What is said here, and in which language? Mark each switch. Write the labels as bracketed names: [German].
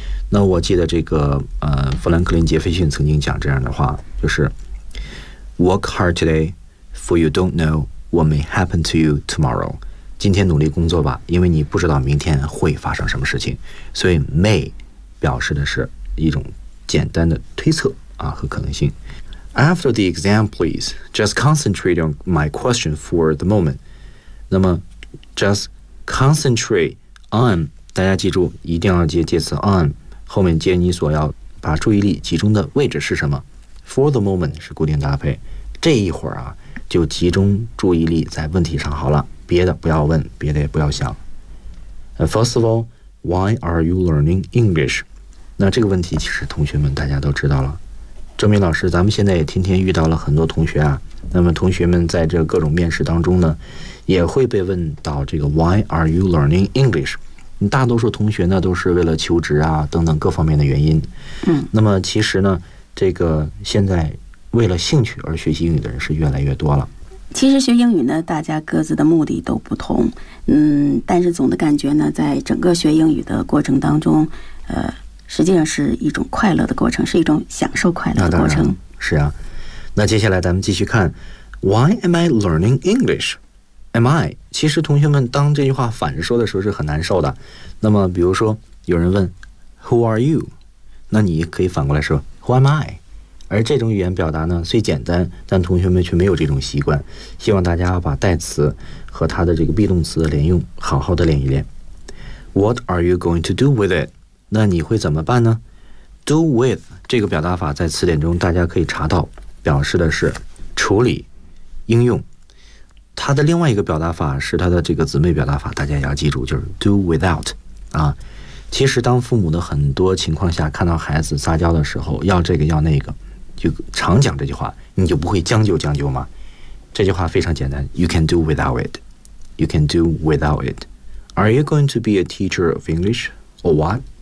[Chinese] 那我记得这个弗兰克林杰斐逊曾经讲这样的话就是 [English] work hard today for you don't know What may happen to you tomorrow? [Chinese] 今天努力工作吧，因为你不知道明天会发生什么事情。所以 may 表示的是一种简单的推测啊和可能性。 [English] After the exam, please, just concentrate on my question for the moment. [Chinese] 那么 [English] just concentrate on, [Chinese] 大家记住一定要接介词 on, 后面接你所要把注意力集中的位置是什么。 For the moment 是固定搭配，这一会儿啊就集中注意力在问题上好了，别的不要问，别的也不要想。 [English] First of all, why are you learning English? [Chinese] 那这个问题其实同学们大家都知道了。周明老师，咱们现在也天天遇到了很多同学啊，那么同学们在这各种面试当中呢也会被问到这个 [English] Why are you learning English? [Chinese] 大多数同学呢都是为了求职啊等等各方面的原因。嗯，那么其实呢这个现在为了兴趣而学习英语的人是越来越多了。其实学英语呢大家各自的目的都不同，嗯，但是总的感觉呢在整个学英语的过程当中实际上是一种快乐的过程，是一种享受快乐的过程。是啊，那接下来咱们继续看 [English] Why am I learning English? Am I? [Chinese] 其实同学们当这句话反着说的时候是很难受的。那么比如说有人问 [English] Who are you? [Chinese] 那你可以反过来说 [English] Who am I? [Chinese] 而这种语言表达呢虽简单，但同学们却没有这种习惯，希望大家把代词和它的这个 be 动词的连用好好的练一练。 [English] What are you going to do with it? [Chinese] 那你会怎么办呢？Do with 这个表达法在词典中大家可以查到，表示的是处理、应用。它的另外一个表达法是它的这个姊妹表达法，大家也要记住，就是 do without 啊。其实当父母的很多情况下看到孩子撒娇的时候要这个要那个，就常讲这句话，你就不会将就将就吗？这句话非常简单， [English] You can do without it. [Chinese] You can do without it. [English] Are you going to be a teacher of English or what?